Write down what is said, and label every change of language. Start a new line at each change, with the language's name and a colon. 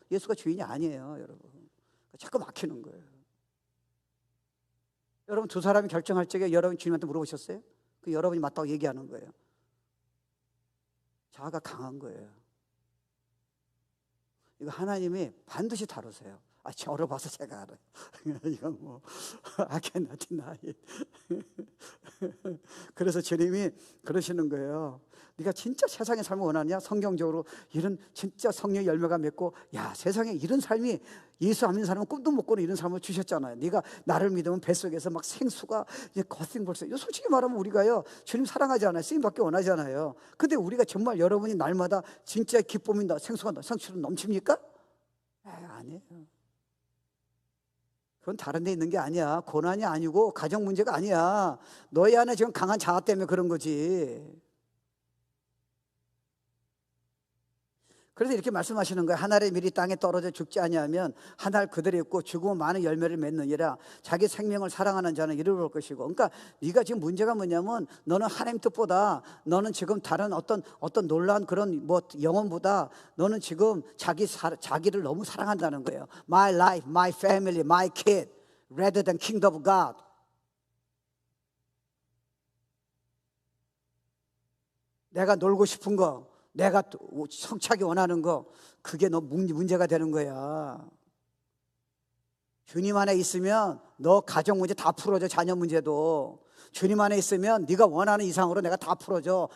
Korean: 예수가 주인이 아니에요, 여러분. 자꾸 막히는 거예요. 여러분, 두 사람이 결정할 적에 여러분 주님한테 물어보셨어요? 그 여러분이 맞다고 얘기하는 거예요. 자아가 강한 거예요. 이거 하나님이 반드시 다루세요. 저를 봐서 제가 알아요. 이건 뭐
English: I cannot deny it.
Korean: 그래서 주님이 그러시는 거예요. 네가 진짜 세상의 삶을 원하냐? 성경적으로 이런 진짜 성령의 열매가 맺고, 세상에 이런 삶이, 예수 안 믿는 사람은 꿈도 못 꾸는 이런 삶을 주셨잖아요. 네가 나를 믿으면 뱃속에서 막 생수가 거센 벌써. 솔직히 말하면 우리가요, 주님 사랑하잖아요. 쓰임받기 원하잖아요. 근데 우리가 정말 여러분이 날마다 진짜 기쁨이다, 생수가, 생수로 넘칩니까? 아니에요. 그건 다른 데 있는 게 아니야. 고난이 아니고 가정 문제가 아니야. 너희 안에 지금 강한 자아 때문에 그런 거지. 그래서 이렇게 말씀하시는 거예요. 한 알의 밀이 땅에 떨어져 죽지 아니하면 한 알 그대로 있고 죽으면 많은 열매를 맺느니라. 자기 생명을 사랑하는 자는 이루어볼 것이고. 그러니까 네가 지금 문제가 뭐냐면 너는 하나님 뜻보다, 너는 지금 다른 어떤 놀라운 그런 뭐 영혼보다 너는 지금 자기를 너무 사랑한다는 거예요.
English: My life, my family, my kid rather than kingdom of God.
Korean: 내가 놀고 싶은 거, 내가 성취하기 원하는 거, 그게 너 문제가 되는 거야. 주님 안에 있으면 너 가정 문제 다 풀어줘. 자녀 문제도 주님 안에 있으면 네가 원하는 이상으로 내가 다 풀어줘.